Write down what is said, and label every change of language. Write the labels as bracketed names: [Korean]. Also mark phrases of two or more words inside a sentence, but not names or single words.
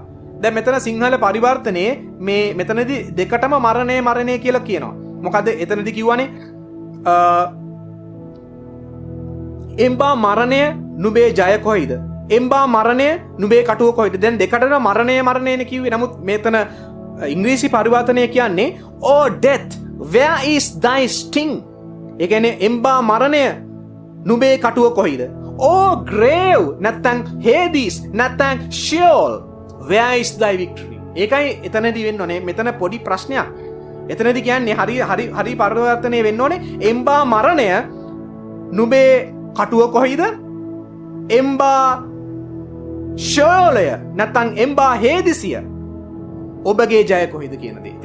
[Sinhala] දැන් මෙතන සිංහල පරිවර්තනයේ මේ මෙතනදී දෙකටම මරණය කියලා කියනවා. මොකද එතනදී කියවනේ එම්බා මරණය නුඹේ ජය කොයිද? එම්බා මරණය නුඹේ කටුව කොයිද? දැන් දෙකටම මරණයනේ කිව්වේ. නමුත් මෙතන ඉංග්‍රීසි පරිවර්තනය කියන්නේ [English] "Oh death, where is thy sting?" [Sinhala] ඒ කියන්නේ එම්බා මරණය නුඹේ කටුව කොයිද? [English] "Oh grave" නැත්නම් Hades නැත්නම් Sheol, where is thy victory? [Sinhala] ඒකයි එතනදී වෙන්න ඕනේ. මෙතන පොඩි ප්‍රශ්නයක්. එතනදී කියන්නේ හරි පරිවර්තනය වෙන්න ඕනේ. එම්බා මරණය නුඹේ කටුව කොයිද? එම්බා ෂෝලය නැත්තං එම්බා හේදිසිය ඔබගේ ජය කොහෙද කියන දේ.